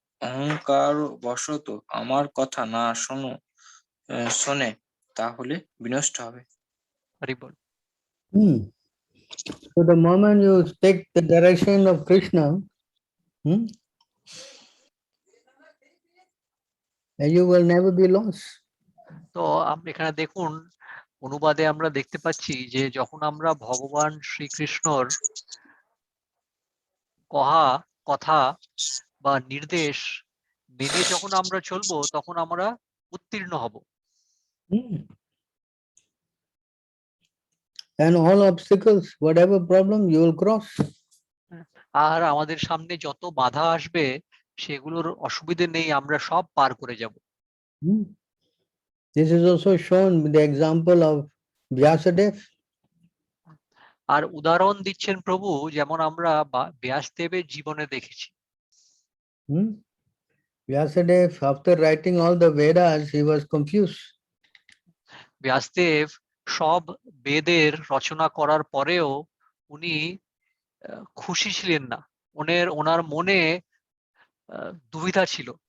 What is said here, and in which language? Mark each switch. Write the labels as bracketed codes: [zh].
[bn] অহংকার বশত আমার কথা না শোনে তাহলে বিনষ্ট হবে। হরি বল। [en] So the moment you take the direction of Krishna, you will never be lost. [bn] তো আমরা এখানে দেখুন অনুবাদে আমরা দেখতে পাচ্ছি যে যখন আমরা ভগবান শ্রীকৃষ্ণর কথা বা নির্দেশ মেনে যখন আমরা চলবো তখন আমরা উত্তীর্ণ হব। [en] And all obstacles, whatever problem, you will cross. [bn] আর আমাদের সামনে যত বাধা আসবে সেগুলোর অসুবিধে নেই, আমরা সব পার করে যাব। [en] This is also shown with the example of Vyasadeva. [bn] আর উদাহরণ দিচ্ছেন প্রভু, যেমন আমরা ব্যাসদেবের জীবনে দেখেছি। [en] Vyasadeva, after writing all the Vedas, he was confused. [bn] Vyasdev সব বেদের রচনা করার পরেও উনি খুশি ছিলেন না, ওনার মনে দুবিধা ছিল।